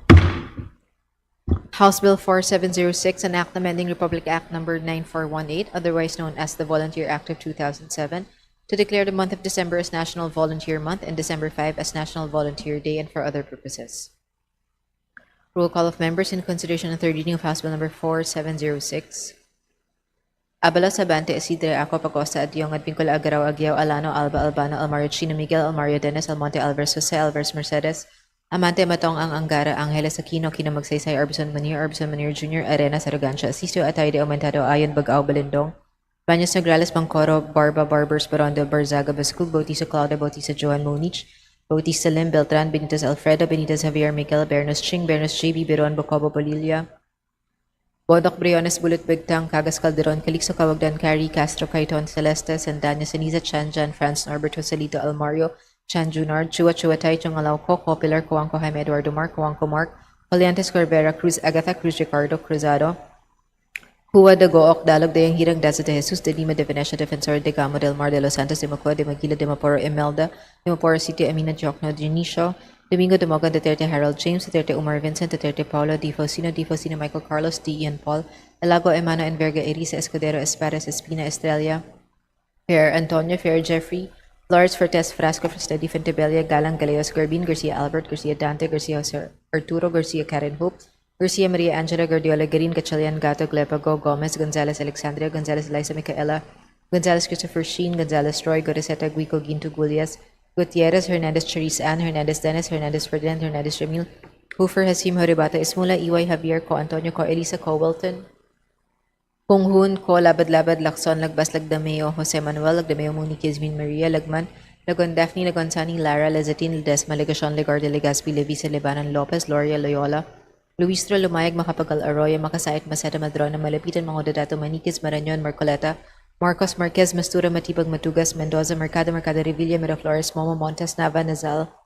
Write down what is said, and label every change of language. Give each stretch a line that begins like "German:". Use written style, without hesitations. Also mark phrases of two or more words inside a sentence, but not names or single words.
English: House Bill 4706, an act amending Republic Act Number 9418, otherwise known as the Volunteer Act of 2007, to declare the month of December as National Volunteer Month and December 5 as National Volunteer Day and for other purposes. Roll call of members in consideration of third reading of House Bill Number 4706. Abala Sabante, Isidre Ako Pacosta, Adyong Advincula Agaraw Aguiao Alano Alba Albano Almario Chino Miguel Almario Dennis Almonte Alvarez Jose Alvarez Mercedes Amante Matong Ang Angara Angeles Aquino Kino Magsaysay Arbison Manir Jr. Arenas Arrogancia Asisto Atay de Aumentado Ayon Bagao Balindong Baños Nograles Bangcoro Barba Barbers Barondo Barzaga Bascul Bautista Claudia Bautista Joan Monich Bautista Lim Beltran Benitez Alfredo Benitez Javier Miguel Bernos Ching Bernos JB Beron Bocobo Bolilla Bodok Briones Bulut Bigtang, Cagas Calderon, Calixto Cawagdan, Cari, Castro, Caiton, Celeste, Sandanya, Seniza, Chan, Jan, France, Norbert, Joselito, Almario, Chan Junard, Chua Chuatay, Chongalauco, Copilar, Coangco, Jaime Eduardo Mark, Coangco Mark, Poliantes Corbera, Cruz, Agatha, Cruz, Ricardo, Cruzado, Hua de Gook, Dalog de Hirang, Daza de Jesus, de Lima de Venecia, Defensor de Gamo del Mar de los Santos, de Macua, de Maguila, de Maporo, Imelda, de Maporo City, Amina Jokno, Dionisio, Domingo de Mogan, Duterte Harold James, Duterte Umar Vincent, Duterte Paulo, Difosino Michael Carlos, D. Ian Paul, Elago Emano Enverga, Erisa Escudero, Espadas, Espina Estrella, Fair Antonio, Fair Jeffrey, Flores Fortes Frasco, Frestedi Fentebella, Galang Galeos, Garbin, Garcia Albert, Garcia Dante, Garcia Jose Arturo, Garcia Karen Hope, Garcia Maria Angela Guardiola, Garin Gatchalian, Gato, Glepago, Gomez, Gonzalez Alexandria, Gonzalez Liza Micaela, Gonzalez Christopher Sheen, Gonzalez Roy, Goriseta Guico, Ginto Gulias, Gutierrez, Hernandez Charisse Ann, Hernandez Dennis, Hernandez Ferdinand, Hernandez Ramil, Hoofer Hasim Horibata, Ismula, Iway Javier, Co Antonio, Co Elisa, Co Wilton, Punghun, Ko Labad-Labad, Lacson, Lagbas, Lagdameo, Jose Manuel, Lagdameo Muni, Kizmin Maria, Lagman, Lagon Daphne, Lagon Sani, Lara, Lezatin, Ledesma, Legacion, Legarde, Legaspi, Levisa, Lebanon, Lopez, Loria, Loyola, Luistro, Lumayag, Makapagal, Arroyo, Makasait, Maseta, Madrona, Malapitan, Mga Dadato, Maniquez, Marañon, Marcoleta, Marcos Marquez, Mastura, Matibag, Matugas, Mendoza, Mercado, Revilla, Miraflores, Momo, Montes, Nava, Nazal,